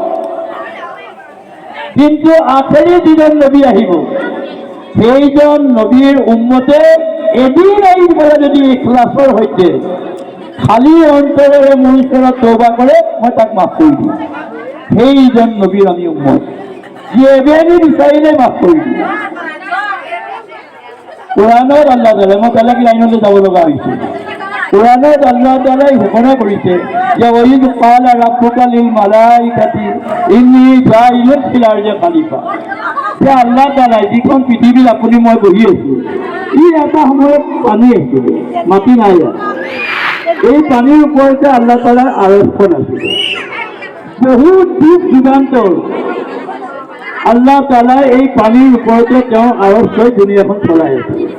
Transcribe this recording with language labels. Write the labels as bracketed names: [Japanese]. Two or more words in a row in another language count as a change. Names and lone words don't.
[Assamese] কিন্তু আখেৰি যিজন নবী আহিব, সেইজন নবীৰ উম্মতে এদিন আহি পেলাই যদি ইখলাছৰ সৈতে খালী অন্তৰেৰে মোৰ ওচৰত তওবা কৰে, মই তাক মাফ কৰি দিম। সেইজন নবীৰ আমি উম্মত, যি এবেলি বিচাৰিলে মাফ কৰি দিম। কোৰাণত আল্লাহ তাআলাই, মই বেলেগ লাইনলৈ যাব লগা হৈছে, কোৰাণত আল্লাহ তাআলাই ঘোষণা কৰিছে যে [Arabic] وإذ قال ربك للملائكة إني جاعل في الأرض خليفة. [Assamese] যে আল্লাহ তাআলাই যিখন পৃথিৱীত আপুনি মই বহি আছো, ই এটা সময়ত পানী আছিল, মাটি নাই। এই পানীৰ ওপৰতে আল্লাহ তাআলাৰ আৰশখন আছিল। বহুত যুগ যুগান্তৰ আল্লাহ তাআলাই এই পানীৰ ওপৰতে তেওঁৰ আৰশ লৈ দুনিয়াখন চলাই আছে।